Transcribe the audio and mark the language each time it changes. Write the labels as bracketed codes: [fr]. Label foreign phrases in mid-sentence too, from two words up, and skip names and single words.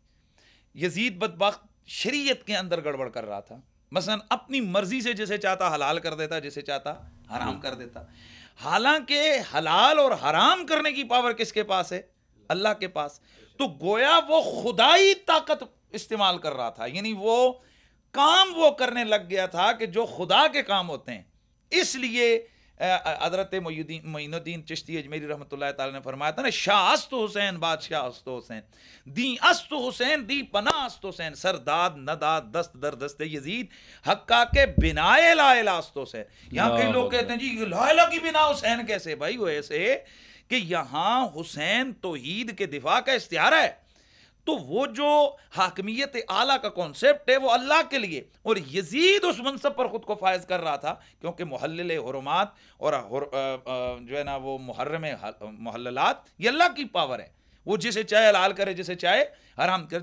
[ur] یزید بدبخت شریعت کے اندر گڑبڑ کر رہا تھا، مثلا اپنی مرضی سے جسے چاہتا حلال کر دیتا، جسے چاہتا حرام کر دیتا، حالانکہ حلال اور حرام کرنے کی پاور کس کے پاس ہے؟ اللہ کے پاس۔ تو گویا وہ خدائی طاقت استعمال کر رہا تھا، یعنی وہ کام وہ کرنے لگ گیا تھا کہ جو خدا کے کام ہوتے ہیں۔ اس لیے حضرت معین الدین چشتی اجمیری رحمۃ اللہ تعالی نے فرمایا تھا نا، [fa] شاہ است حسین بادشاہ است حسین، دی است حسین دی پناہ است حسین، سرداد نداد دست در دست یزید، حقا کے بنائے [ar] لا الہ [fa] است حسین۔ [ur] یہاں کئی لوگ کہتے ہیں جی [ar] لا الہ [ur] کی بنا حسین کیسے؟ بھائی وہ ایسے کہ یہاں حسین توحید کے دفاع کا اشتہار ہے، تو وہ جو حاکمیت اعلیٰ کا کانسیپٹ ہے وہ اللہ کے لیے، اور یزید اس منصب پر خود کو فائز کر رہا تھا کیونکہ [ar] محلل حرمات [ur] اور جو ہے نا وہ [ar] محرم محللات [ur] یہ اللہ کی پاور ہے، وہ جسے چاہے حلال کرے جسے چاہے حرام کرے.